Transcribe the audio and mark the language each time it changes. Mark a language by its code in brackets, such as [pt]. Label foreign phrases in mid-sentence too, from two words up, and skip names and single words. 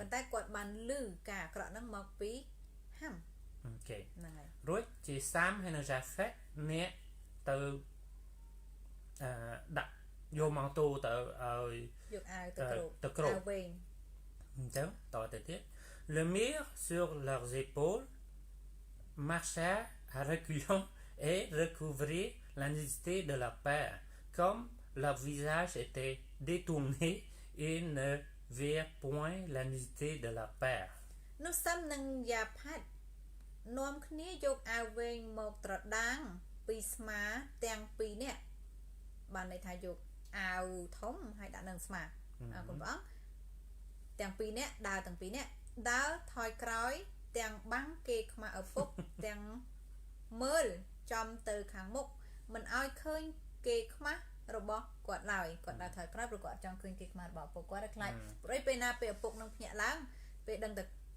[km] ប៉ុន្តែ គាត់ បាន លឺ ការ អាក្រក់ ហ្នឹង មក ពី ហាំ អូខេ ហ្នឹង ហើយ រួច ជា Sam ហើយ នៅ Japhet អ្នក ទៅ ដាក់ យក manteau ទៅ ឲ្យ យក អាវ ទៅ គ្រប អាវ វែង អញ្ចឹង ត ទៅ ទៀត [fr] Le mire sur leurs épaules marcha à reculons et recouvrit la nudité de leur père comme leur visage était détourné ils ne virent point la nudité de leur père [km] នោះ Sam និង Japhet នាំគ្នា យក អាវ វែង មក ត្រដាង ពី ស្មា ទាំង ពីរ នាក់ បាន ន័យ ថា យក អាវ ធំ ហើយ ដាក់ នឹង ស្មា អរគុណ បង ទាំង ពីរ នាក់ ដើរ ទាំង ពីរ នាក់ ដើរ ថយ ក្រោយ ទាំង បាំង គេ ខ្មាស់ ឪពុក ទាំង មើល ចំ ទៅ ខាង មុខ មិន ឲ្យ ឃើញ គេ ខ្មាស់ របស់ គាត់ ឡើយ គាត់ ដើរ ថយ ក្រោយ ព្រោះ គាត់ ចង់ ឃើញ គេ ខ្មាស់ របស់ ឪពុក គាត់ ខ្លាច ព្រោះ ពេល ណា ពេល ឪពុក នឹង ភ្ញាក់ ឡើង ពេល ដឹង តែ